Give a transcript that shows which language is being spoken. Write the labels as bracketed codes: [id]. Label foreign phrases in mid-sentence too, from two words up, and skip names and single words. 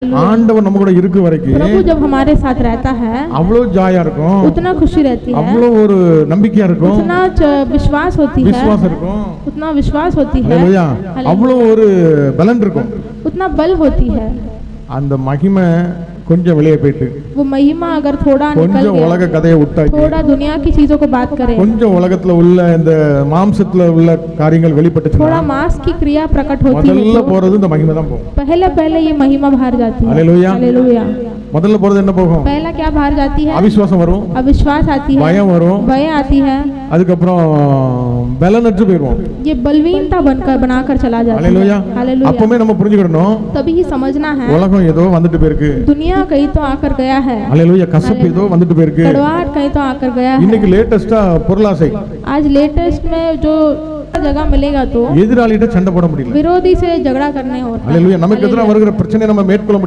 [ta] ஆண்டவர் நம்ம கூட இருக்க வரைக்கும் [hi] प्रभु जब हमारे साथ रहता है [ta] அவ்வளவு ஜாயா இருக்கும், [hi] उतना खुशी रहती है, [ta] அவ்வளவு ஒரு நம்பிக்கையா இருக்கும், [hi] उतना विश्वास होती है, [ta] விசுவாசம் இருக்கும், [hi] उतना विश्वास होती है, [ta] அல்லேலூயா, அவ்வளவு ஒரு பலன் இருக்கும். [hi] उतना बल होती है. [ta] அந்த மகிமை கொஞ்சம் வெளியே போயிட்டு [hi] वो महिमा अगर थोड़ा निकल [ta] கொஞ்சம் [hi] गया, [ta] உலக கதையை விட்டாச்சு, [hi] थोड़ा दुनिया की चीजों को बात करें, [ta] கொஞ்சம் உலகத்துல உள்ள இந்த மாம்சத்துல உள்ள காரியங்கள் வெளிப்பட்டுச்சுன்னா [hi] थोड़ा मांस की क्रिया प्रकट होती [ta] முதல்ல [hi] है, [ta] போறது இந்த மகிமை தான் போகும். [hi] पहले पहले ये महिमा बाहर जाती है. हालेलुया, हालेलुया. [ta] முதல்ல போறது என்ன போகும்? [hi] पहला क्या बाहर जाती है? [ta] அவிசுவாசம் வரும், [hi] अविश्वास आती है, [ta] பயம் வரும், [hi] भय आती है, [ta] அதுக்கப்புறம் பலனற்று போயிடுவோம். [hi] ये बलवीनता बनाकर चला जाता है. हालेलुया. हालेलुया. [ta] அப்பவே நம்ம புரிஞ்சுக்கணும், [hi] तभी ही समझना है [ta] உலகம் ஏதோ வந்துட்டு போயிருக்கு, [hi] दुनिया कहीं तो आकर गया है, [ta] அல்லேலூயா, கசப்பு ஏதோ வந்துட்டு போயிருக்கு. [hi] कड़वाहट कहीं तो आकर गया है. [ta] இன்னைக்கு லேட்டஸ்டா பொருளாசை, [hi] आज लेटेस्ट में जो जगह मिलेगा तो [ta] எதிராளிகிட்ட சண்டை போட முடியல. [hi] विरोधी से झगड़ा करने होता है. [ta] அல்லேலூயா, நமக்கு எதிராக வருகிற பிரச்சனை நம்ம மேற்கொள்ள முடியல.